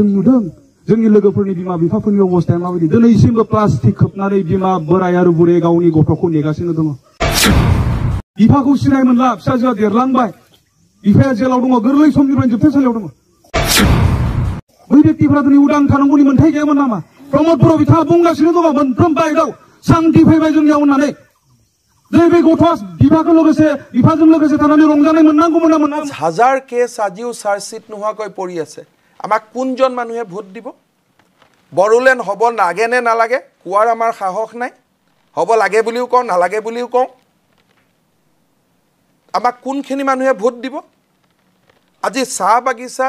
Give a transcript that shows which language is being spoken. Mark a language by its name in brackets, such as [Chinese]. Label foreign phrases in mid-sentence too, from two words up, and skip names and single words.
[Bodo] नुदों जोंनि लोगोफोरनि बिमा बिफाफोरनि अबस्थाया माबायदि दिनैसिमबो प्लास्टिक खोबनानै बिमा बोराय आरो बुरै गावनि गथ'खौ नेगासिनो दङ बिफाखौ सिनाय मोनला फिसाजोआ देरलांबाय बिफाया जेलाव दङ गोरलै समनिफ्राय जोबथेसालियाव दङ बै व्यक्तिफोरा दिनै उदां थानांगौनि मोन्थाय गैयामोन नामा प्रमद बर' बिथाङा बुंगासिनो दङ मोनफ्रोम बाइकआव शान्ति फैबाय जोंनियाव होननानै दिनै बे गथ'आ बिफाजों लोगोसे थानानै रंजानाय मोननांगौमोन ना मोना [Assamese] হাজাৰ কেছ আজিও চাৰ্জশ্বিট নোহোৱাকৈ পৰি আছে আমাক কোনজন মানুহে ভোট দিব বড়োলেণ্ড হ'ব লাগে নে নালাগে কোৱাৰ আমাৰ সাহস নাই হ'ব লাগে বুলিও কওঁ নালাগে বুলিও কওঁ আমাক কোনখিনি মানুহে ভোট দিব আজি চাহ বাগিচাত